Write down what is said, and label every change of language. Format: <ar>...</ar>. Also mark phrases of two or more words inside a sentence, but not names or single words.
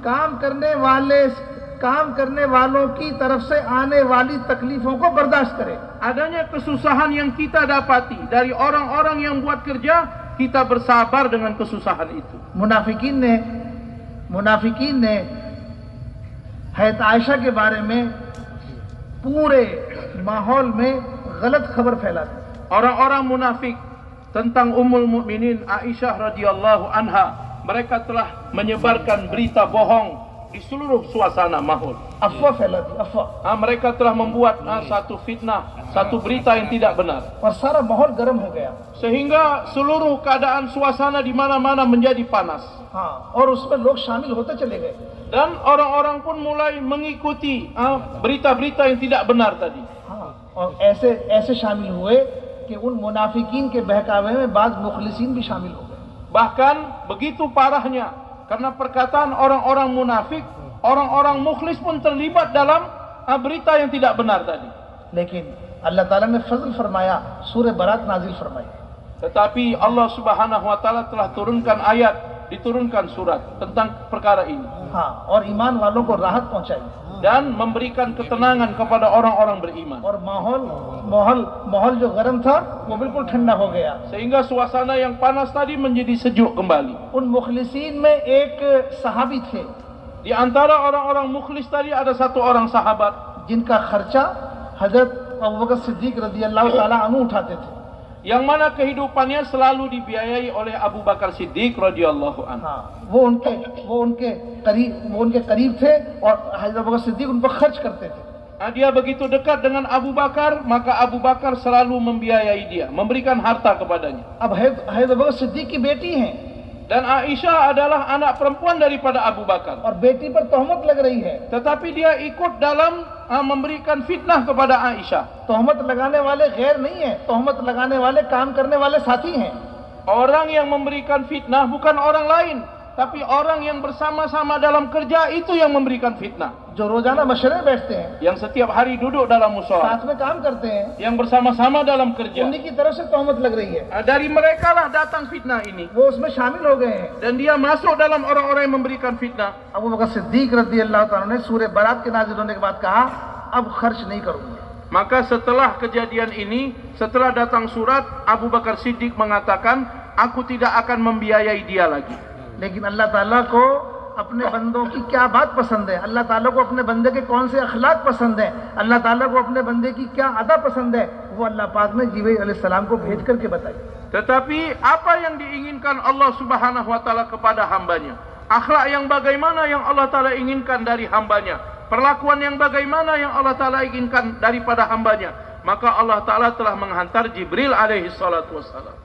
<hi>काम करने वालों की तरफ से आने वाली तकलीफों को बर्दाश्त करे।</hi> <ms>Adanya kesusahan yang kita dapati dari orang-orang yang buat kerja, kita bersabar dengan kesusahan itu.</ms> <hi>मुनाफिकीन ने हज़रत आयशा के बारे में पूरे माहौल में गलत खबर फैला दी।</hi> <ms>Orang-orang munafik tentang</ms> <ar>أم المؤمنين</ar> <ms>Aisyah</ms> <ar>رضي الله عنها,</ar> <ms>mereka telah menyebarkan berita bohong di seluruh suasana mahal.</ms> <hi>अफवाह फैला दी, अफवाह।</hi> <ms>Mereka telah membuat satu fitnah, satu berita yang tidak benar.</ms> <hi>और सारा माहौल गर्म हो गया।</hi> <ms>Sehingga seluruh keadaan suasana di mana-mana menjadi panas.</ms> <hi>हाँ, और उसमें लोग शामिल होते चले गए।</hi> <ms>Dan orang-orang pun mulai mengikuti berita-berita yang tidak benar tadi.</ms> <hi>हाँ, और ऐसे शामिल हुए कि उन मुनाफिकीन के बहकावे में बाद मुखलिसीन भी शामिल हो गए।</hi> <ms>Bahkan begitu parahnya, karena perkataan orang-orang munafik, orang-orang mukhlis pun terlibat dalam berita yang tidak benar tadi.</ms> <hi>लेकिन अल्लाह ताला ने फजल फरमाया, सूरह बरात नाजिल फरमाई।</hi> <ms>Tetapi Allah</ms> <ar>سبحانه وتعالى</ar> <ms>telah diturunkan surat tentang perkara ini.</ms> <hi>हाँ, और ईमान वालों को राहत पहुंचाई</hi> <ms>dan memberikan ketenangan kepada orang-orang beriman.</ms> <hi>और माहौल जो गर्म था वो बिल्कुल ठंडा हो गया।</hi> <ms>Sehingga suasana yang panas tadi menjadi sejuk kembali.</ms> <hi>उन मुखलिसीन में एक सहाबी थे</hi> <ms>Di antara orang-orang mukhlis tadi ada satu orang sahabat</ms> <hi>जिनका खर्चा हजरत अबू बकर सिद्दीक</hi> <ar>رضي الله تعالى عنه</ar> <hi>उठाते थे।</hi> <ms>yang mana kehidupannya selalu dibiayai oleh Abu Bakar Siddiq</ms> <ar>رضي الله عنه.</ar> <hi>हाँ, वो उनके करीब थे और हजरत अबू बकर सिद्दीक उन पर खर्च करते थे।</hi> <ms>Dia begitu dekat dengan Abu Bakar, maka Abu Bakar selalu membiayai dia, memberikan harta kepadanya.</ms> <hi>अब हजरत अबू बकर सिद्दीक की बेटी हैं</hi> <ms>Dan Aisyah adalah anak perempuan daripada Abu Bakar.</ms> <hi>और बेटी पर तोहमत लग रही है।</hi> <ms>Tetapi dia ikut dalam memberikan fitnah kepada Aisyah.</ms> <hi>तोहमत लगाने वाले गैर नहीं है, तोहमत लगाने वाले काम करने वाले साथी हैं।</hi> <ms>Orang yang memberikan fitnah bukan orang lain, tapi orang yang bersama-sama dalam kerja itu yang memberikan fitnah.</ms> <hi>जो रोजाना मशवरे बैठते हैं,</hi> <ms>Yang setiap hari duduk dalam musyawarah,</ms> <hi>साथ में काम करते हैं,</hi> <ms>yang bersama-sama dalam kerja.</ms> <hi>उन्हीं की तरफ से तोहमत लग रही है।</hi> <ms>Dari mereka lah datang fitnah ini.</ms> <hi>वो उसमें शामिल हो गए हैं।</hi> <ms>Dan dia masuk dalam orang-orang yang memberikan fitnah.</ms> <hi>अबू बकर सिद्दीक</hi> <ar>رضي الله تعالى</ar> <hi>ने सूरह बारात के नाज़िल होने के बाद कहा, अब खर्च नहीं करूंगा।</hi> <ms>Maka setelah kejadian ini, setelah datang surat, Abu Bakar Siddiq mengatakan, aku tidak akan membiayai dia lagi.</ms> <hi>लेकिन अल्लाह ताला को अपने बंदों की क्या बात पसंद है, अल्लाह ताला को अपने बंदे के कौन से अखलाक पसंद है, अल्लाह ताला को अपने बंदे की क्या अदा पसंद है, वो अल्लाह पाक ने जिब्रील अलैहिस्सलाम को भेज करके बताई।</hi> <ms>Tetapi apa yang diinginkan Allah</ms> <ar>سبحانه وتعالى</ar> <ms>kepada hambanya? Akhlak yang bagaimana yang Allah taala inginkan dari hambanya? Perlakuan yang bagaimana yang Allah taala inginkan daripada hambanya? Maka Allah taala telah menghantar Jibril</ms> <ar>عليه الصلاة والسلام.</ar>